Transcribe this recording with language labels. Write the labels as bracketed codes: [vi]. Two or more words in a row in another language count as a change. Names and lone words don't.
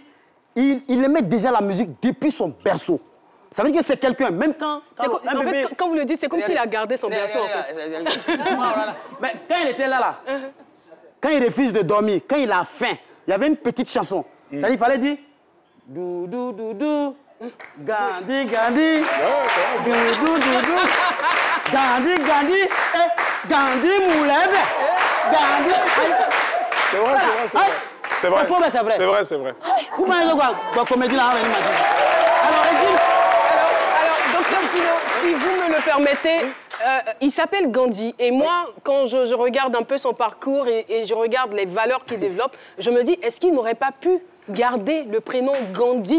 [fr] Il aimait déjà la musique depuis son berceau. Ça veut dire que c'est quelqu'un, même quand... En fait, quand vous le dites, c'est comme s'il a gardé son berceau, en fait. Mais quand il était là, quand il refuse de dormir, quand il a faim, il y avait une petite chanson. C'est-à-dire, il fallait dire... Dou, dou, dou, dou. Gandhi, Gandhi. Dou, dou, dou, dou. Gandhi, Gandhi. Gandhi, Moulebe. Gandhi... C'est vrai. C'est vrai. C'est faux, mais c'est vrai. C'est vrai. Vous m'avez quoi comédie là? Alors, docteur Philo, si vous me le permettez, il s'appelle Gandhi. Et moi, quand je regarde un peu son parcours et je regarde les valeurs qu'il développe, je me dis, est-ce qu'il n'aurait pas pu garder le prénom Gandhi?